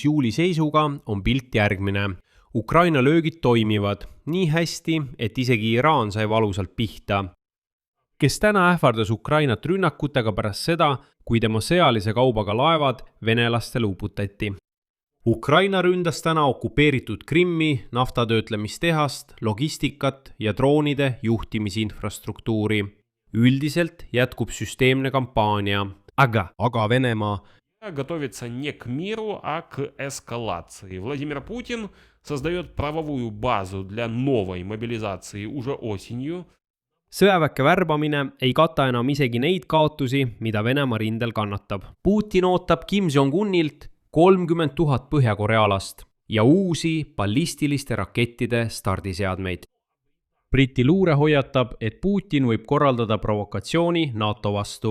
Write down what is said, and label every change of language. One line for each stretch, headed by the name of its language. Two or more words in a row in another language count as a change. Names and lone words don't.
Estonian: juuli seisuga on pilt järgmine. Ukraina löögid toimivad nii hästi, et isegi Iraan sai valusalt pihta, kes täna ähvardas Ukrainat rünnakutega pärast seda, kui tema sõjalise kaubaga laevad venelastele uputati. Ukraina ründas täna okupeeritud Krimmi, naftatöötlemistehast, logistikat ja droonide juhtimisinfrastruktuuri. Üldiselt jätkub süsteemne kampaania. Aga Venemaa
Russian: готовится не к миру, а к эскалации. Владимир Путин создает правовую базу для новой мобилизации уже осенью.
Estonian: Sõjaväkke värbamine ei kata enam isegi neid kaotusi, mida Venemaa rindel kannatab. Putin ootab Kim Jong-unilt 30 000 põhjakorealast ja uusi ballistiliste rakettide stardiseadmeid. Briti luure hoiatab, et Putin võib korraldada provokatsiooni NATO vastu.